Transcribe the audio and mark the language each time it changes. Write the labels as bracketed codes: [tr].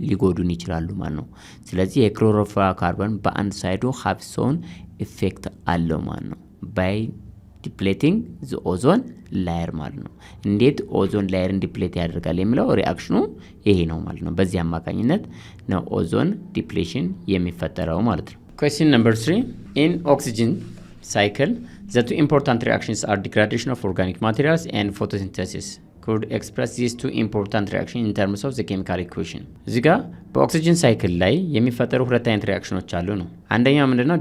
[am] ሊጎዱን ይችላሉ ማለት ነው። ስለዚህ የክሎሮፍሎሮካርቦን በአንድ ሳይዱ ሃቭ ሶን ኢፌክት አለው ማለት ነው [en] ባይ ዲፕሌቲንግ ዘ ኦዞን ላየር [am] ማለት ነው። እንዴት ኦዞን ላየርን ዲፕሌት ያደርጋል የሚለው ሪአክሽኑ ይሄ ነው ማለት ነው። በዚህ አማካኝነት ነው ኦዞን ዲፕሌሽን የሚፈጠረው ማለት ነው። [en] Question number 3 in oxygen cycle the two important reactions are degradation of organic materials and photosynthesis. Could express these two important reactions in terms of the chemical equation. [am] እዚህ ጋር በኦክሲጅን ሳይክል ላይ የሚፈጠሩ ሁለት አይነት ሪአክሽኖች አሉ ነው። አንደኛው ምንድነው?